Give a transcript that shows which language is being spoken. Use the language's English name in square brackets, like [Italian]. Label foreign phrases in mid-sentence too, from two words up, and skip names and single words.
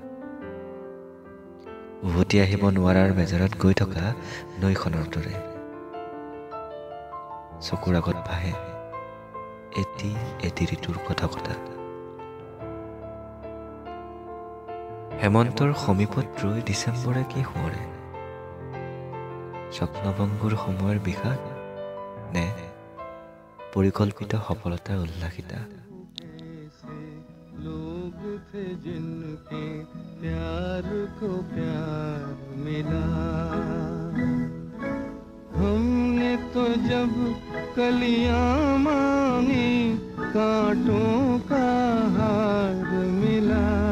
[Assamese] উভতি আহিব নোৱাৰাৰ মেজৰত গৈ থকা নৈখনৰ দৰে চকুৰ আগত ভাহে এটি ঋতুৰ কথা। হেমন্তৰ সমীপত ৰৈ ডিচেম্বৰে কি সোঁৱৰে? স্বপ্নভংগুৰ সময়ৰ বিষাদ নে পৰিকল্পিত সফলতাৰ উল্লাসিতা? [Hindi] लोग थे जिनके प्यार को प्यार मिला, हमने तो जब कलियां मांगी कांटों का हार मिला।